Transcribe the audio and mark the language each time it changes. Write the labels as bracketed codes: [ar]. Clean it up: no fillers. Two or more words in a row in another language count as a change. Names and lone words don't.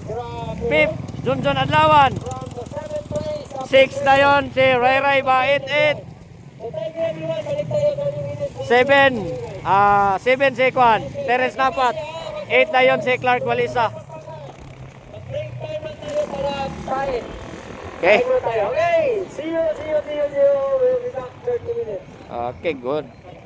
[tl] Fifth, John Adlawan. Sixth na yun, si Ray Bait 8. Seven si Kwan, Terence Napat. 8 na yun si Clark Walisa. [en] Okay. Okay, see you. We'll be back 30 minutes. Okay, good.